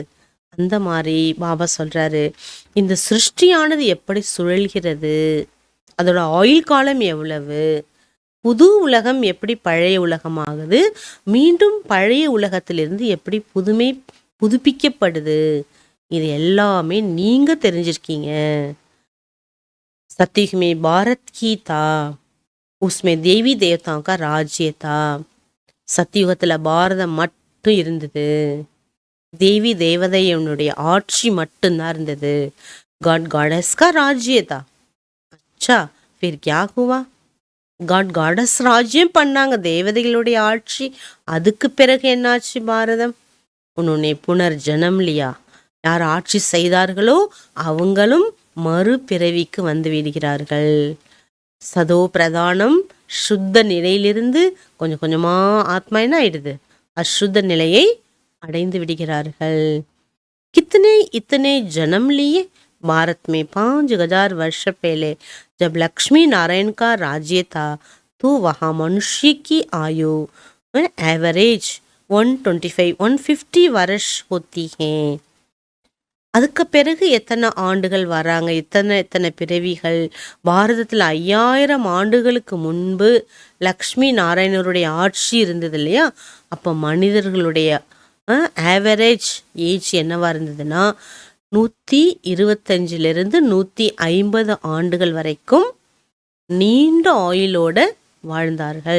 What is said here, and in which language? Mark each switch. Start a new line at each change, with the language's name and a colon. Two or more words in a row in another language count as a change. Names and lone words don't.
Tamil: அந்த மாதிரி பாபா சொல்றாரு, இந்த சிருஷ்டியானது எப்படி சுழல்கிறது, அதோட ஆயுள் காலம் எவ்வளவு, புது உலகம் எப்படி பழைய உலகமாகுது, மீண்டும் பழைய உலகத்திலிருந்து எப்படி புதுப்பிக்கப்படுது, இது எல்லாமே நீங்க தெரிஞ்சிருக்கீங்க.
Hindi: सतयुग में भारत की था, उसमें देवी देवताओं का राज्य था.
Tamil: சத்தியுகத்தில் பாரதம் மட்டும் இருந்தது, தேவி தேவதையனுடைய ஆட்சி மட்டும்தான் இருந்தது.
Hindi: गॉड गॉडेस का राज्य था. அச்சா फिर क्या हुआ?
English: god goddess
Tamil: ராஜ்யம் பண்ணாங்க, தேவதைகளுடைய ஆட்சி. அதுக்கு பிறகு என்னாச்சு பாரதம்?
Hindi: उन्होंने पुनर् जनम लिया.
Tamil: யார் ஆட்சி செய்தார்களோ அவங்களும் மறுபிறவிக்கு வந்து விடுகிறார்கள். சதோ பிரதானம் சுத்த நிலையிலிருந்து கொஞ்சம் கொஞ்சமா ஆத்மா என்ன ஆயிடுது, அசுத்த நிலையை அடைந்து விடுகிறார்கள்.
Hindi: कितने इतने जन्म लिए भारत में 5000 वर्ष पहले जब लक्ष्मी नारायण का राज्य था तो वहाँ मनुष्य की आयु एवरेज 125-150 वर्ष होती है.
Tamil: அதுக்கு பிறகு எத்தனை ஆண்டுகள் வராங்க, எத்தனை பிறவிகள். பாரதத்தில் 5000 ஆண்டுகளுக்கு முன்பு லக்ஷ்மி நாராயணருடைய ஆட்சி இருந்தது இல்லையா? அப்போ மனிதர்களுடைய
English: average age
Tamil: என்னவா இருந்ததுன்னா 125 150 ஆண்டுகள் வரைக்கும் நீண்ட ஆயுளோட வாழ்ந்தார்கள்.